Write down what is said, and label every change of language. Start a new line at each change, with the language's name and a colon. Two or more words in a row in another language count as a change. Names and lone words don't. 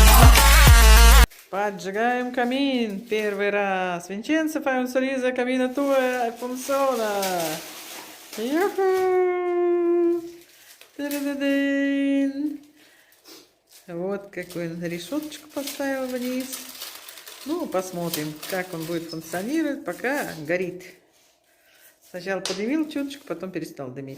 Russian: Поджигаем камин первый раз.
Italian: Vincenzo fai un sorriso a camino tuo e funziona. Юху! Та-да-да-дын!
Russian: Вот какую он решеточку поставил вниз. Ну, посмотрим, как он будет функционировать, пока горит. Сначала подымил чуточку, потом перестал дымить.